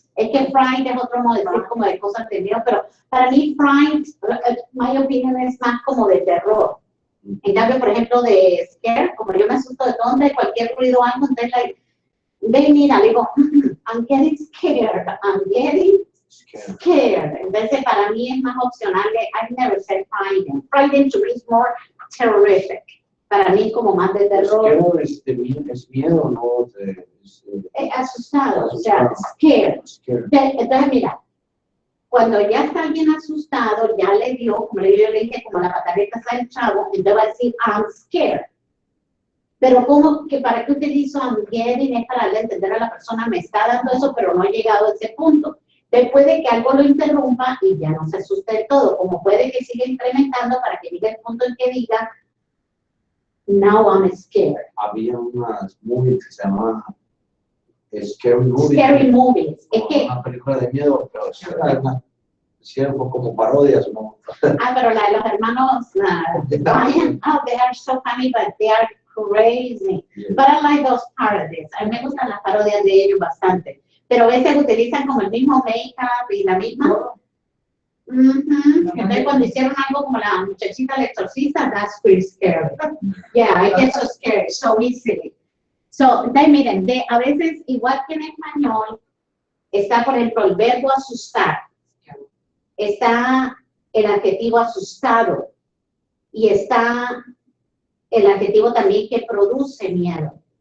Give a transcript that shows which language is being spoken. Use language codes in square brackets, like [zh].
[es] Es que fright es otro modo de decir como de cosas de miedo, pero para mí fright, [en] my opinion, [es] es más como de terror. En cambio, por ejemplo, de scare, como yo me asusto de todo, de cualquier ruido o algo, entonces ve, mira, digo, [en] I'm getting scared, I'm getting Scared. scared. [es] Entonces, para mí es más opcional de, [en] I never said frightened. Frightened to me is more terrific. [es] Para mí como más de terror. Scared es miedo, no Asustado, o sea, scared. [en] Scared. [es] Entonces, mira, cuando ya está alguien asustado, ya le dio, como yo le dije, como la pataleta está el chavo, entonces va a decir, [en] I'm scared. [es] Pero como que para qué utilizo I'm getting es para darle a entender a la persona, me está dando eso, pero no he llegado a ese punto. Después de que algo lo interrumpa y ya no se asuste del todo, como puede que siga incrementando para que llegue el punto en que diga, [en] now I'm scared. [es] Había unas movies que se llamaban Scary Movies. [en] Scary movies. Es que, [es] Una película de miedo, pero hicieron como parodias, ¿no? pero la de los hermanos Ryan, [en] they are so funny, but they are crazy. But I like those parodies. [es] A mí me gustan las parodias de ellos bastante. Pero a veces utilizan como el mismo make-up y la misma. Entonces cuando hicieron algo como la muchachita del exorcista, [en] that's pretty scary. Yeah, I get so scared so easily. [es] So, entonces miren, a veces igual que en español, está por ejemplo el verbo asustar, está el adjetivo asustado y está el adjetivo también que produce miedo.